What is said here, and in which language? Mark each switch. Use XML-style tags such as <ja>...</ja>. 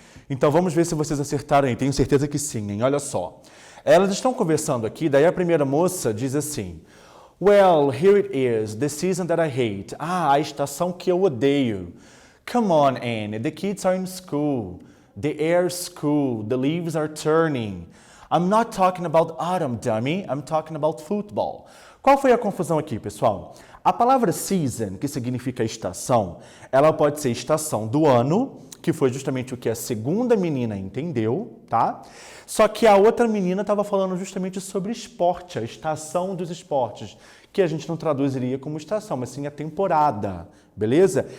<pt>Então vamos ver se vocês acertaram aí. Tenho certeza que sim, hein? Olha só. Elas estão conversando aqui, daí a primeira moça diz assim:</pt> <en>Well, here it is, the season that I hate.</en> <pt>Ah, a estação que eu odeio.</pt> <en>Come on, Anne, the kids are in school. The air's cool, the leaves are turning. I'm not talking about autumn, dummy. I'm talking about football.</en> <pt>Qual foi a confusão aqui, pessoal? A palavra season, que significa estação, ela pode ser estação do ano, que foi justamente o que a segunda menina entendeu, tá? Só que a outra menina estava falando justamente sobre esporte, a estação dos esportes, que a gente não traduziria como estação, mas sim a temporada, beleza?</pt>